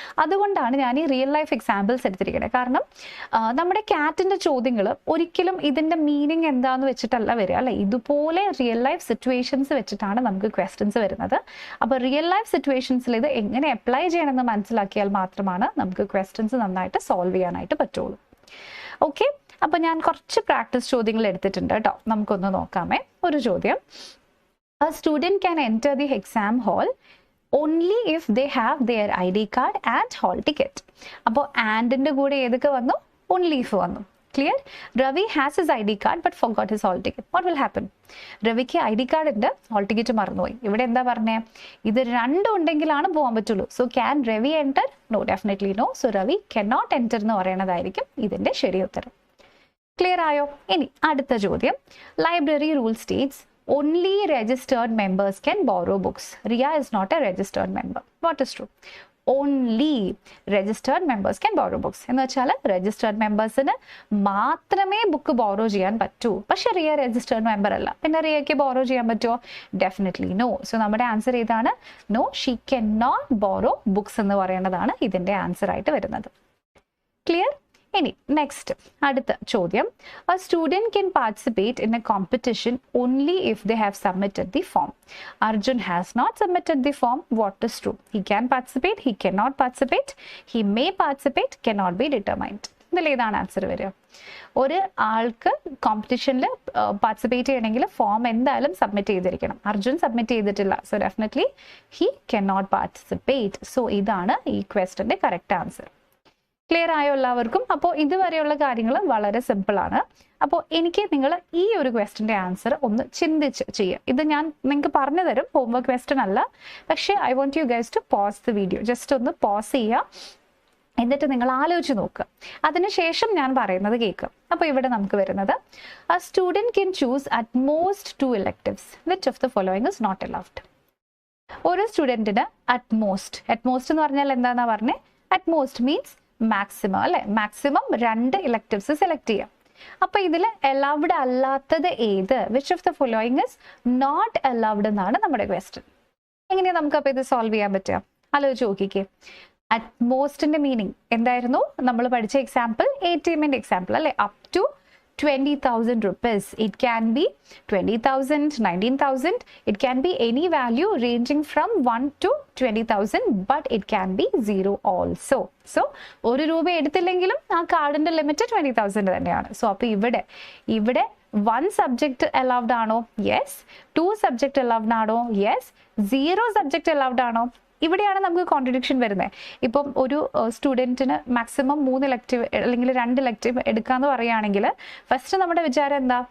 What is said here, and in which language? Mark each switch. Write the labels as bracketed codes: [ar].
[ml] അതുകൊണ്ടാണ് ഞാൻ ഈ റിയൽ ലൈഫ് എക്സാമ്പിൾസ് എടുത്തിരിക്കുന്നത്. കാരണം നമ്മുടെ കാറ്റിന്റെ ചോദ്യങ്ങൾ ഒരിക്കലും ഇതിന്റെ മീനിങ് എന്താന്ന് വെച്ചിട്ടല്ല വരിക അല്ലെ. ഇതുപോലെ റിയൽ ലൈഫ് സിറ്റുവേഷൻസ് വെച്ചിട്ടാണ് നമുക്ക് ക്വസ്റ്റ്യൻസ് വരുന്നത്. അപ്പോൾ റിയൽ ലൈഫ് സിറ്റുവേഷൻസിൽ ഇത് എങ്ങനെ അപ്ലൈ ചെയ്യണമെന്ന് മനസ്സിലാക്കിയാൽ മാത്രമാണ് നമുക്ക് ക്വസ്റ്റ്യൻസ് നന്നായിട്ട് സോൾവ് ചെയ്യാനായിട്ട് പറ്റുള്ളൂ. ഓക്കെ, അപ്പൊ ഞാൻ കുറച്ച് പ്രാക്ടീസ് ചോദ്യങ്ങൾ എടുത്തിട്ടുണ്ട് കേട്ടോ. നമുക്കൊന്ന് നോക്കാമേ. ഒരു ചോദ്യം: [en] A student can enter the exam hall only if they have their ID card and hall ticket. [ml] അപ്പോൾ ആൻഡിന്റെ കൂടെ ഏതൊക്കെ വന്നു? only if വന്നു. Clear? [en] Ravi has his ID card but forgot his hall ticket. What will happen? [ml] രവിക്ക് ID card ഉണ്ട്, hall ticket മറന്നുപോയി. ഇവിടെ എന്താ പറഞ്ഞേ? ഇത് രണ്ടും ഉണ്ടെങ്കിലാണ് പോകാൻ പറ്റുള്ളൂ. [en] So can Ravi enter? No, definitely no. So Ravi cannot enter [ml] എന്ന് പറയണതായിരിക്കും ഇതിന്റെ ശരി ഉത്തരം. ക്ലിയർ ആയോ? ഇനി അടുത്ത ചോദ്യം: [en] Library rule states only registered members can borrow books. Riya is not a registered member. What is true? Only registered members can borrow books. [ml] എന്ന് വെച്ചാൽ രജിസ്റ്റേർഡ് മെമ്പേഴ്സിന് മാത്രമേ ബുക്ക് ബോറോ ചെയ്യാൻ പറ്റൂ. പക്ഷെ റിയ രജിസ്റ്റേർഡ് മെമ്പർ അല്ല, പിന്നെ റിയയ്ക്ക് ബോറോ ചെയ്യാൻ പറ്റുമോ? [en] Definitely no. [ml] സോ നമ്മുടെ ആൻസർ ഏതാണ്? No, [en] she can not borrow books [ml] എന്ന് പറയുന്നതാണ് ഇതിന്റെ ആൻസർ ആയിട്ട് വരുന്നത്. ക്ലിയർ? ഇനി നെക്സ്റ്റ് അടുത്ത ചോദ്യം: [en] A student can participate in a competition only if they have submitted the form. Arjun has not submitted the form. What is true? He can participate, he cannot participate, he may participate, cannot be determined. [ml] ഇതിൽ ഏതാണ് answer വരിക? ഒരു ആൾക്ക് കോമ്പറ്റീഷനിൽ participate ചെയ്യണമെങ്കിൽ form എന്തായാലും submit ചെയ്തിരിക്കണം. Arjun submit ചെയ്തിട്ടില്ല. So [en] Definitely he cannot participate. [ml] So ഇതാണ് ഈ ക്വസ്റ്റ്യന്റെ കറക്റ്റ് ആൻസർ. ക്ലിയർ ആയോ എല്ലാവർക്കും? അപ്പോൾ ഇതുവരെയുള്ള കാര്യങ്ങൾ വളരെ സിമ്പിൾ ആണ്. അപ്പോൾ എനിക്ക് നിങ്ങൾ ഈ ഒരു ക്വസ്റ്റ്യന്റെ ആൻസർ ഒന്ന് ചിന്തിച്ച് ചെയ്യുക. ഇത് ഞാൻ നിങ്ങൾക്ക് പറഞ്ഞു തരും, ഹോംവർക്ക് ക്വസ്റ്റ്യൻ അല്ല. പക്ഷേ [en] I want you guys to pause the video. [ml] Just ഒന്ന് പോസ് ചെയ്യുക, എന്നിട്ട് നിങ്ങൾ ആലോചിച്ച് നോക്കുക. അതിനുശേഷം ഞാൻ പറയുന്നത് കേൾക്കുക. അപ്പോൾ ഇവിടെ നമുക്ക് വരുന്നത്: [en] A student can choose at most 2 electives. Which of the following is not allowed? [ml] ഒരു സ്റ്റുഡൻറ്റിന് അറ്റ്മോസ്റ്റ് എന്ന് പറഞ്ഞാൽ എന്താണെന്നാ പറഞ്ഞേ? [en] at most means maximum [ml] അല്ലെ. മാക്സിമം 2 ഇലക്ടീവ്സ് സെലക്ട് ചെയ്യാം. അപ്പൊ ഇതിൽ അലൗഡ് അല്ലാത്തത് ഏത്? [en] which of the following is not allowed [ml] എന്നാണ് നമ്മുടെ ക്വസ്റ്റ്യൻ. എങ്ങനെയാ നമുക്ക് അപ്പൊ ഇത് സോൾവ് ചെയ്യാൻ പറ്റുക? ആലോചിച്ച് നോക്കിക്കേ. അറ്റ്മോസ്റ്റിന്റെ മീനിങ് എന്തായിരുന്നു? നമ്മൾ പഠിച്ച എക്സാമ്പിൾ ATM എക്സാമ്പിൾ അല്ലെ. [en] Up to 20,000 rupees. It can be 20,000, 19,000. It can be any value ranging from 1 to 20,000, but it can be 0 also. [ml] So, 1 രൂപ എടുത്തില്ലെങ്കിലും ആ കാർഡിന്റെ ലിമിറ്റ് 20,000 തന്നെയാണ്. സോ അപ്പൊ ഇവിടെ 1 സബ്ജക്ട് അലൗഡ് ആണോ? യെസ്. 2 സബ്ജക്ട് അലൗഡ് ആണോ? യെസ്. 0 സബ്ജക്ട് അലൗഡ് ആണോ? ഇവിടെയാണ് നമുക്ക് കോൺട്രഡിക്ഷൻ വരുന്നത്. ഇപ്പം ഒരു സ്റ്റുഡൻറ്റിന് മാക്സിമം 3 ഇലക്റ്റീവ് അല്ലെങ്കിൽ 2 ഇലക്റ്റീവ് എടുക്കാന്ന് പറയുകയാണെങ്കിൽ ഫസ്റ്റ് നമ്മുടെ വിചാരം എന്താ?